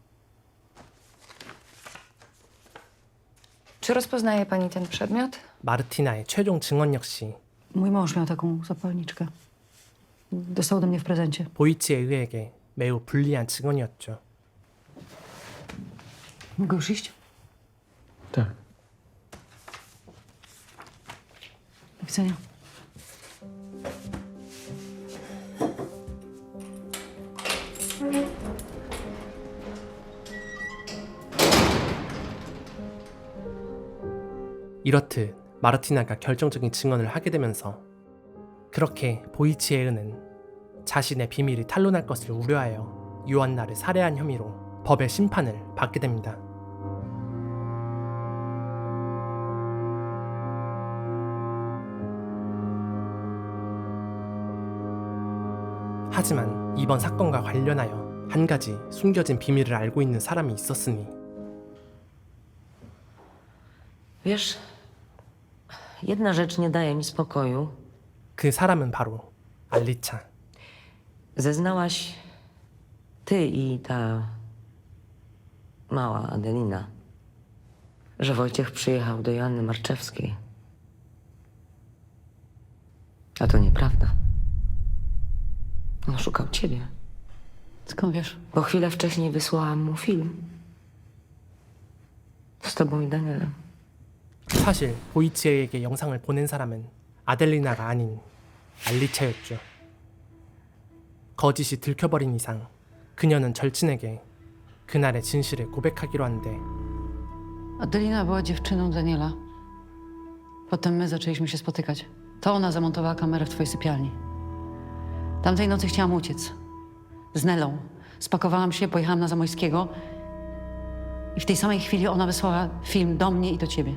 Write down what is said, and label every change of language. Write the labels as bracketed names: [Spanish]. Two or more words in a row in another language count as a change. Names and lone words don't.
[Polish] Czy rozpoznaje pani ten przedmiot? [Korean] 마르티나의 최종 증언 역시 [Polish] Mój mąż miał taką zapalniczkę. Dostał ode mnie w prezencie. [Korean] 보이치에흐에게 매우 불리한 증언이었죠. [Polish] Mogę już iść? Tak. Do widzenia. [Korean] 이렇듯 마르티나가 결정적인 증언을 하게 되면서 그렇게 보이치에흐는 자신의 비밀이 탄로날 것을 우려하여 요한나를 살해한 혐의로 법의 심판을 받게 됩니다. 하지만 이번 사건과 관련하여 한 가지 숨겨진 비밀을 알고 있는 사람이 있었으니 [Polish] Wiesz, jedna rzecz nie daje mi spokoju. [Korean] 그 사람은 바로 알리차. [Polish] Zeznałaś ty i ta mała Adelina, że Wojciech przyjechał do Joanny Marczewskiej. A to nieprawda. On szukał ciebie, Skąd wiesz? bo chwilę wcześniej wysłałam mu film. Z tobą i Danielem. [Korean] 사실 보이치에에게 영상을 보낸 사람은 아델리나가 아닌 알리차였죠. 거짓이 들켜버린 이상 그녀는 절친에게 그날의 진실을 고백하기로 한데 [Polish] Adelina była dziewczyną Daniela. Potem my zaczęliśmy się spotykać. To ona zamontowała kamerę w twojej sypialni. Tamtej nocy chciałam uciec. Z Nelą. Spakowałam się, pojechałam na Zamojskiego i w tej samej chwili ona wysłała film do mnie i do ciebie.